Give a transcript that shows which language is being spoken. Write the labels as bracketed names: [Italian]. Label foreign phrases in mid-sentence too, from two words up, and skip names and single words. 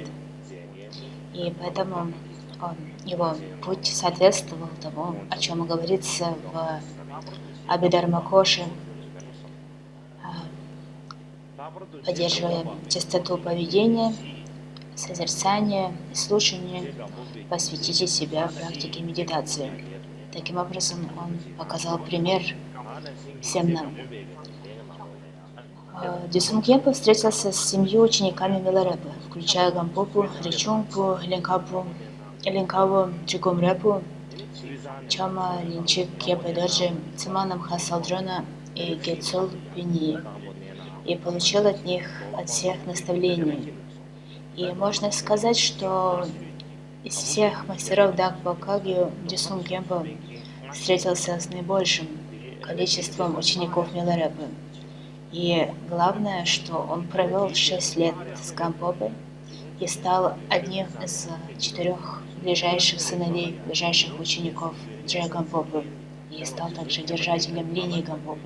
[Russian] И поэтому его путь соответствовал тому, о чем говорится в Абхидharма-коше, поддерживая чистоту поведения, созерцания и слушания, посвятите себя практике медитации. Таким образом, он показал пример всем нам. Дюсун Кемпа встретился с 7 учениками Миларепы, включая Гампопу, Ричунгпу, Линкаву, Чикумрепу, Чама, Линчик, Кепа Дорджи, Циманом Хасалдрона и Гетсул Пиньи, и получил от всех наставлений. И можно сказать, что из всех мастеров Дагпа Кагью Дюсун Кемпа встретился с наибольшим количеством учеников Миларепы. И главное, что он провел 6 лет с Гампопой и стал одним из 4 ближайших сыновей, ближайших учеников Джая Гампопы и стал также держателем линии Гампопы.